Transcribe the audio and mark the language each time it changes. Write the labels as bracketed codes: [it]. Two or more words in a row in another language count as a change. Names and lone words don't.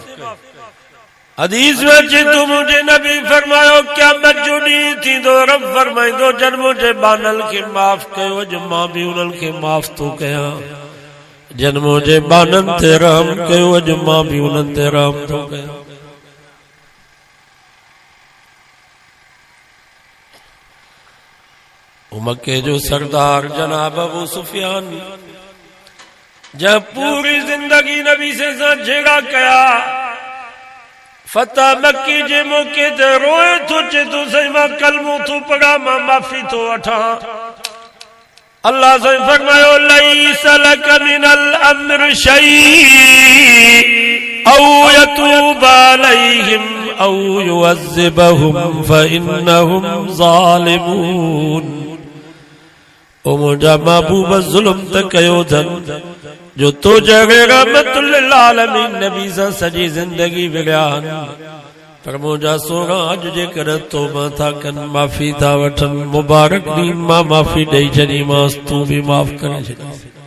[sd] हदीस में अचे तो मुझे नबी फरमायो क़यामत जो ॾींहुं थींदो, रब फरमाईंदो जन मुंहिंजे बानल खे माफ़ कयो, अॼु मां बि उन्हनि खे माफ़ थो कयां। जन मुंहिंजे बाननि ते रहम कयो, अॼु मां बि उन्हनि ते रहम थो कयां। मक्के जो सरदार जनाब अबू सुफियान [ur] جب پوری زندگی [sd] नबी से झेड़ा कया, फतह मक्की जे मौके ते रोए थो, चे तो सही मां कलमो थो पढ़ा, मां माफ़ी थो वठां। अल्लाह से फरमायो [ar] ليس لك من الأمر شيء أو يتوب عليهم أو يعذبهم فإنهم ظالمون. [sd] ओ मुंहिंजा महबूब ज़ुल्म त कयो अथनि जो तो जगह रहमतुल लिल आलमीन नबी सां सॼी ज़िंदगी विड़िया आहिनि, पर मुंहिंजा सोना अॼु जेकर तौबा था कनि, माफ़ी था वठनि, मुबारक ॾींहुं मां माफ़ी ॾेई छॾीमांसि, तूं बि माफ़ करे छॾीस।